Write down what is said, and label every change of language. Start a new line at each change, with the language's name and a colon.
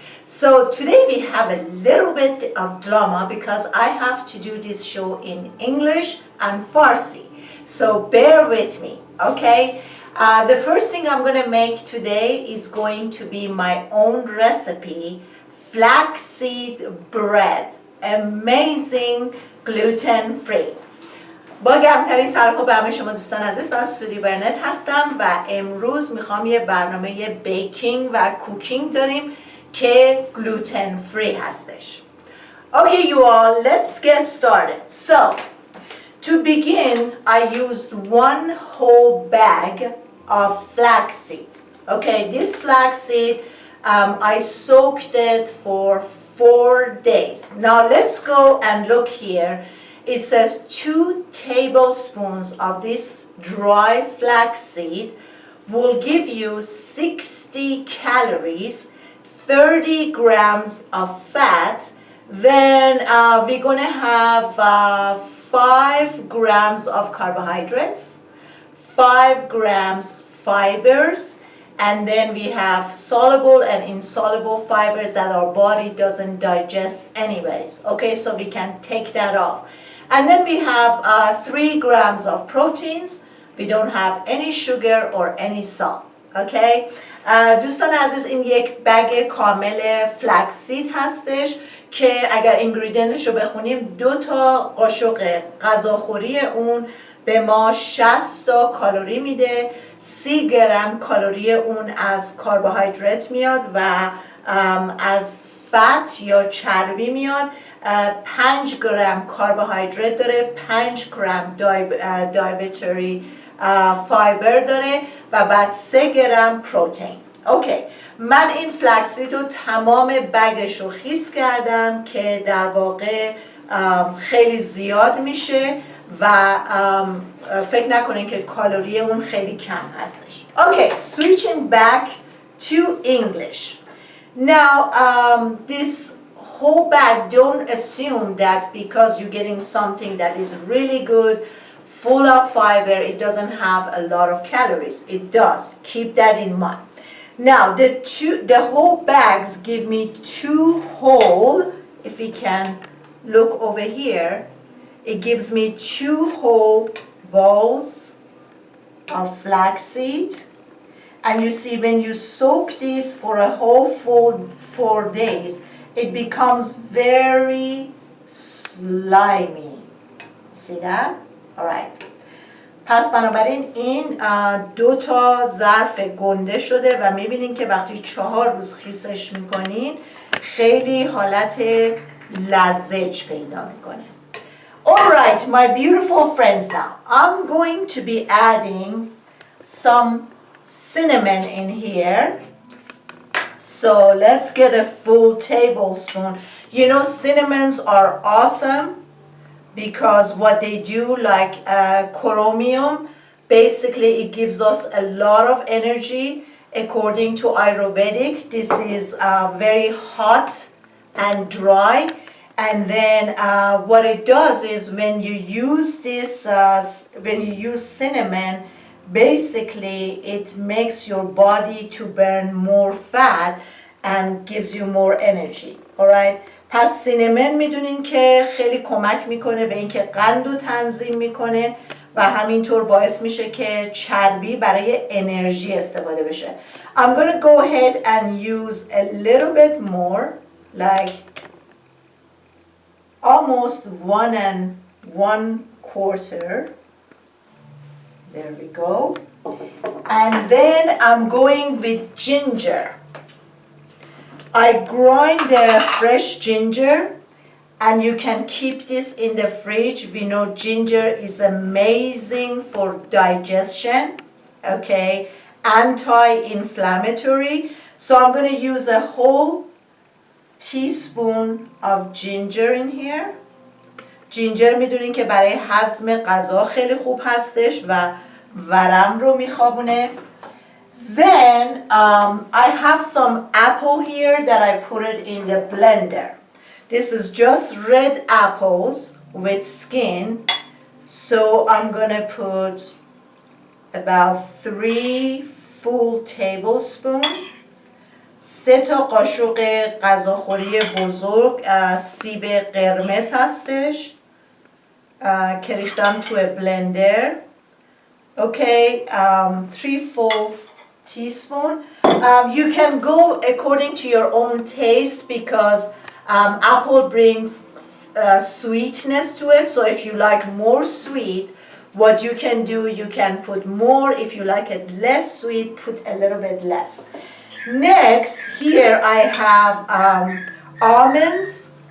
English: So today we have a little bit of drama because I have to do this show in English and Farsi. So bear with me, okay? The first thing I'm going to make today is going to be my own recipe, flaxseed bread. Amazing gluten-free.
Persian: با گرمترین سلام به همه شما دوستان عزیز، من سودی برنت هستم و امروز میخوام یه برنامه بیکینگ و کوکینگ داریم که gluten-free هستش.
English: Okay you all, let's get started. So, to begin, I used one whole bag of flaxseed. Okay, this flaxseed, I soaked it for 4 days. Now let's go and look here. It says 2 tablespoons of this dry flaxseed will give you 60 calories, 30 grams of fat. Then we're going to have 5 grams of carbohydrates, 5 grams fibers, and then we have soluble and insoluble fibers that our body doesn't digest anyways. Okay, so we can take that off. And then we have 3 grams of proteins. We don't have any sugar or any salt.
Persian: Okay, دوستان عزیز این یک بگ کامل فلکسید هستش که اگر اینگریدینتش رو بخونیم 2 تا قاشق غذاخوری اون به ما 60 تا کالری میده. 30 گرم کالری اون از کربوهیدرات میاد و از فت یا چربی میاد. 5 گرم کربوهیدرات داره، 5 گرم دیابتری فایبر داره و بعد 3 گرم پروتئین. اوکی، من این فلکسید رو تمام بگش رو خیس کردم که در واقع خیلی زیاد میشه و فکر نکنین که کالری اون خیلی کم هستش.
English: Okay, switching back to English. Now, this whole bag, don't assume that because you're getting something that is really good, full of fiber, it doesn't have a lot of calories. It does. Keep that in mind. Now, the whole bags give me 2 whole, if we can look over here, it gives me 2 whole bowls of flaxseed. And you see when you soak this for a whole full 4 days, it becomes very slimy. See that? Alright.
Persian: پس بنابراین این 2 تا ظرف گنده شده و میبینین که وقتی 4 روز خیسش میکنین خیلی حالت لزج پیدا میکنه.
English: Alright, my beautiful friends, now I'm going to be adding some cinnamon in here. So let's get a full tablespoon. You know, cinnamons are awesome because what they do, like chromium, basically it gives us a lot of energy. According to Ayurvedic, this is very hot and dry. And then what it does is when you use this, when you use cinnamon, basically it makes your body to burn more fat and gives you more energy. Alright?
Persian: پس سینمن میدونین که خیلی کمک میکنه به اینکه قند رو تنظیم میکنه و همینطور باعث میشه که چربی برای انرژی استفاده بشه.
English: I'm gonna go ahead and use a little bit more, like almost 1 1/4. There we go. And then I'm going with ginger. I grind the fresh ginger and you can keep this in the fridge. We know ginger is amazing for digestion, okay, anti-inflammatory. So I'm going to use a whole teaspoon of ginger in here.
Persian: جینجر میدونین که برای هضم غذا خیلی خوب هستش و ورم رو میخوابونه.
English: Then I have some apple here that I put it in the blender. This is just red apples with skin. So I'm gonna put about 3 full tablespoons.
Persian: 3 تا قاشق غذاخوری بزرگ سیب قرمز هستش که ریختم توی بلندر.
English: Okay, 3 full teaspoon. You can go according to your own taste because apple brings sweetness to it. So if you like more sweet, what you can do, you can put more. If you like it less sweet, put a little bit less. Next, here I have almonds.